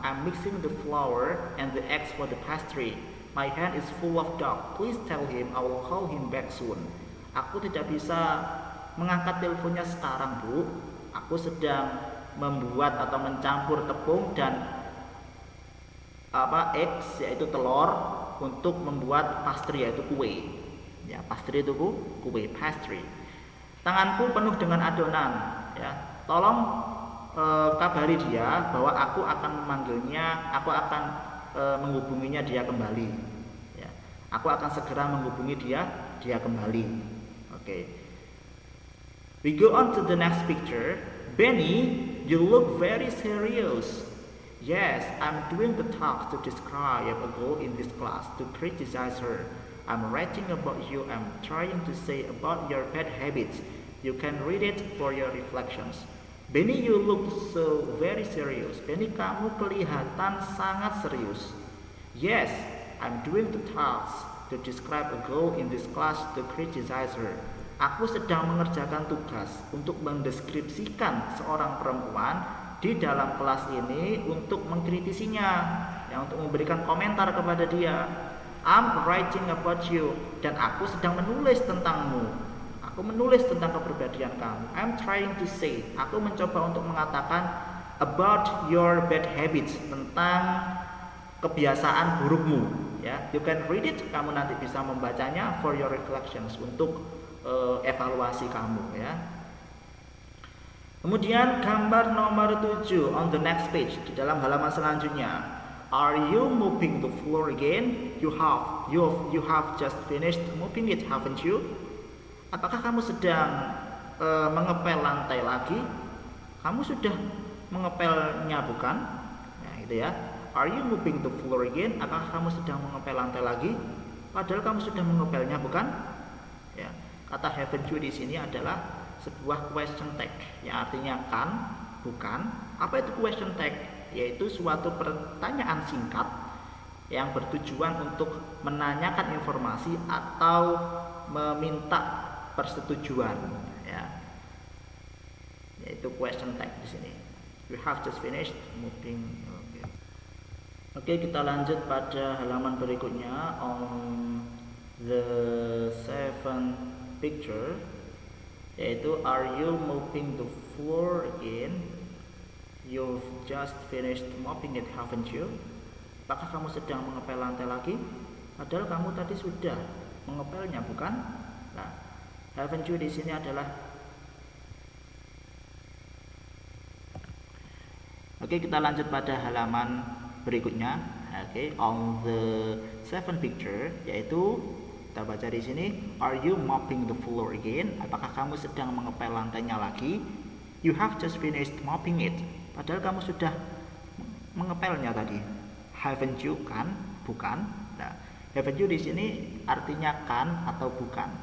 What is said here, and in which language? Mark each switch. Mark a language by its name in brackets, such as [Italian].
[English] I'm mixing the flour and the eggs for the pastry. My hand is full of dough. Please tell him I will call him back soon. [Indonesian] Aku tidak bisa mengangkat teleponnya sekarang, Bu. Aku sedang membuat atau mencampur tepung dan eggs, yaitu telur, untuk membuat pastry, yaitu kue. Ya, pastry itu kue, pastry. Tanganku penuh dengan adonan, ya. Tolong kabari dia bahwa aku akan memanggilnya, aku akan menghubunginya dia kembali. Ya. Aku akan segera menghubungi dia kembali. Oke. [English] We go on to the next picture. Benny, you look very serious. Yes, I'm doing the task to describe a girl in this class, to criticize her. I'm writing about you. I'm trying to say about your bad habits. You can read it for your reflections. Benny, you look so very serious. [Indonesian] Benny, kamu kelihatan sangat serius. [English] Yes, I'm doing the task to describe a girl in this class, to criticize her. [Indonesian] Aku sedang mengerjakan tugas untuk mendeskripsikan seorang perempuan di dalam kelas ini untuk mengkritisinya, ya, untuk memberikan komentar kepada dia. [English] I'm writing about you, [Indonesian] dan aku sedang menulis tentangmu. Aku menulis tentang kepribadian kamu. [English] I'm trying to say, [Indonesian] aku mencoba untuk mengatakan [English] about your bad habits, [Indonesian] tentang kebiasaan burukmu. Ya, [English] you can read it, [Indonesian] kamu nanti bisa membacanya [English] for your reflections, [Indonesian] untuk evaluasi kamu, ya. Kemudian gambar nomor 7 [English] on the next page, [Indonesian] di dalam halaman selanjutnya. [English] Are you mopping the floor again? You have just finished mopping it, haven't you? [Indonesian] Apakah kamu sedang mengepel lantai lagi? Kamu sudah mengepelnya, bukan? Nah, itu ya. Are you mopping the floor again? Apakah kamu sedang mengepel lantai lagi? Padahal kamu sudah mengepelnya, bukan? Ya. Kata [English] haven't you [Indonesian] di sini adalah sebuah question tag, yang artinya kan, bukan. Apa itu question tag? Yaitu suatu pertanyaan singkat yang bertujuan untuk menanyakan informasi atau meminta persetujuan, ya. Yaitu question tag di sini. [English] We have just finished moving. [Indonesian] Oke, kita lanjut pada halaman berikutnya [English] on the 7th picture, [Indonesian] yaitu [English] are you mopping the floor again? You've just finished mopping it, haven't you? [Indonesian] Apakah kamu sedang mengepel lantai lagi? Padahal kamu tadi sudah mengepelnya, bukan? Nah, [English] haven't you [Indonesian] di sini adalah. Oke, kita lanjut pada halaman berikutnya. Oke, [English] on the 7th picture, [Indonesian] yaitu kita baca di sini, [English] are you mopping the floor again? [Indonesian] Apakah kamu sedang mengepel lantainya lagi? [English] You have just finished mopping it. [Indonesian] Padahal kamu sudah mengepelnya tadi. [English] Haven't you, [Indonesian] kan? Bukan. Nah, [English] haven't you [Indonesian] di sini artinya kan atau bukan.